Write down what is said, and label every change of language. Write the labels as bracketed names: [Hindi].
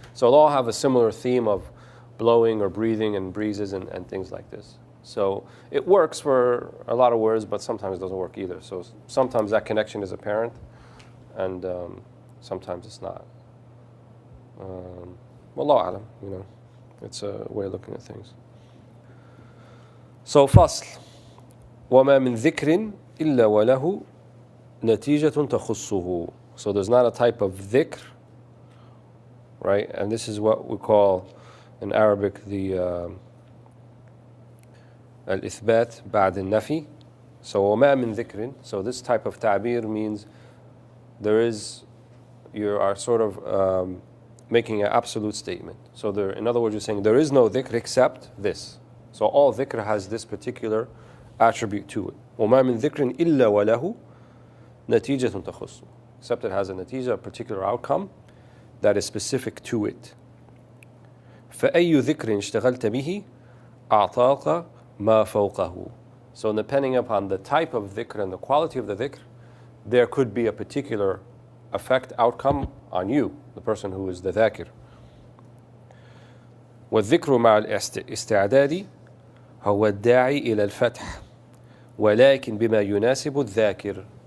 [English] So they'll all have a similar theme of blowing or breathing and breezes and things like this. So it works for a lot of words, but sometimes it doesn't work either. So sometimes that connection is apparent, and sometimes it's not. Wallahu alam, it's a way of looking at things. So fasl, [Arabic] وَمَا مِن ذِكْرٍ إِلَّا وَلَهُ نَتِيجَةٌ تَخُصُّهُ. [English] So there's not a type of dhikr, right? And this is what we call in Arabic the [Arabic] الإثبات بعد النفي. [English] So [Arabic] وما من ذكر. [English] So this type of ta'bir means there is, you are sort of making an absolute statement. So there, in other words, you're saying there is no dhikr except this. So all dhikr has this particular attribute to it. [Arabic] وما من ذكر إلا وله نتيجة تخص. [English] Except it has a natija, a particular outcome that is specific to it. [Arabic] فأي ذكر اشتغلت به أعطاك ما فوقه. [English] So depending upon the type of dhikr and the quality of the dhikr, there could be a particular effect, outcome on you, the person who is the dhakir. [Arabic] والذكر مع الاستعداد هو الداعي إلى الفتح ولكن بما يناسب الذاكر.